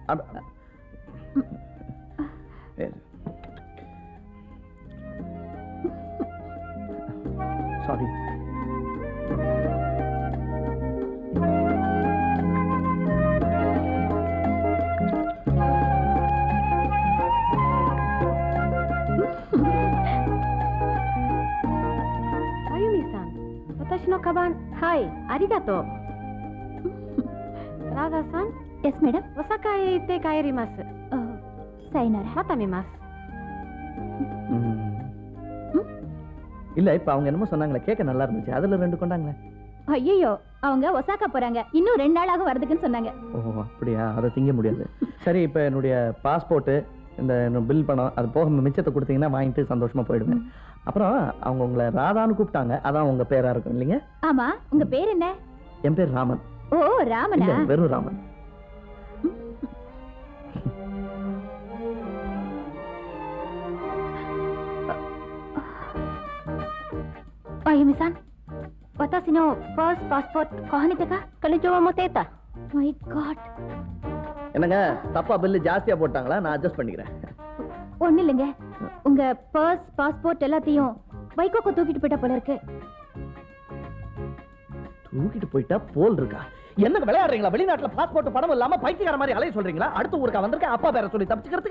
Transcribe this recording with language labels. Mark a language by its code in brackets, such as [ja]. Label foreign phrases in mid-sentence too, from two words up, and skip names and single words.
[en] சாரி. [ja] Ayumi-san, 私のカバン、はい、ありがとう。ராதா-san, [en] Yes madam. [ja] ஒசாகா へ行って帰ります。 sayonara. また見ます。 [ta] இல்ல, இப்ப அவங்க என்னமோ சொன்னாங்களே, கேட்க நல்லா இருந்துச்சு. அதுல 2 கொண்டாங்களே. ஐயோ, அவங்க ஒசாகா போறாங்க. இன்னும் 2 நாளாக வரதுக்குன்னு சொன்னாங்க. ஓ அப்படியா? அதை திங்க முடியாது. சரி, இப்ப என்னுடைய பாஸ்போர்ட், இந்த பில் பணம், அது போக மிச்சத்தை கொடுத்தீங்கன்னா வாங்கிட்டு சந்தோஷமா போயிடுவேன். அப்புறம் அவங்க உங்களை ராதான்னு கூப்பிட்டாங்க. அதான் உங்க பேரா இருக்கும் இல்லைங்க? ஆமா, உங்க பேர் என்ன? என் பேர் ராமன். ஓ, ராமனா? இல்ல, வெறும் ராமன். [ja] Ayumi-san, 私のファーストパスポートここにてか? 彼女は持っていた。 [en] My God. [ta] என்னங்க, தப்பா பில்லு ஜாஸ்தியா போட்டாங்களா? நான் அட்ஜஸ்ட் பண்ணிக்கிறேன். ஒண்ணு இல்லைங்க, உங்க பர்ஸ் பாஸ்போர்ட் எல்லாத்தையும் வைகோக்கு தூக்கிட்டு போயிட்டா போல இருக்கு. தூக்கிட்டு போயிட்டா போல் இருக்கா? என்ன விளையாடுறீங்களா? வெளிநாட்டுல பாஸ்போர்ட் பணம் இல்லாம பைத்தியக்கார மாதிரி அலைய சொல்றீங்களா? அடுத்த ஊருக்கா வந்திருக்க அப்பா பேரை சொல்லி தப்பிச்சுக்கிறதுக்கு?